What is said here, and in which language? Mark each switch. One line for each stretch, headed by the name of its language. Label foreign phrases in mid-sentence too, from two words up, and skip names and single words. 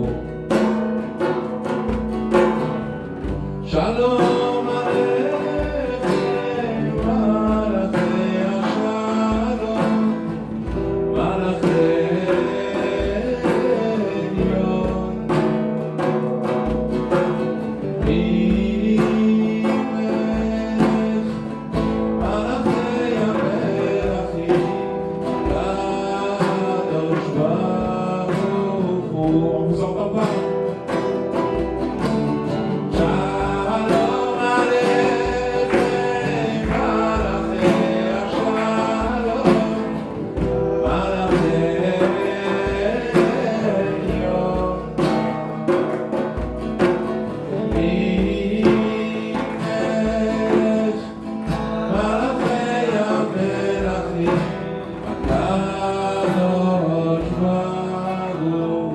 Hebrew: שלום עליכם, מלאכי שלום, מלאכי עליון, ממלך, מלכי המלכים, קדוש ברוך הוא.
French: On vous entend pas?
Hebrew: שלום עליכם, מלאכי שלום, מלאכי עליון, ממלך, מלכי המלכים, קדוש ברוך הוא.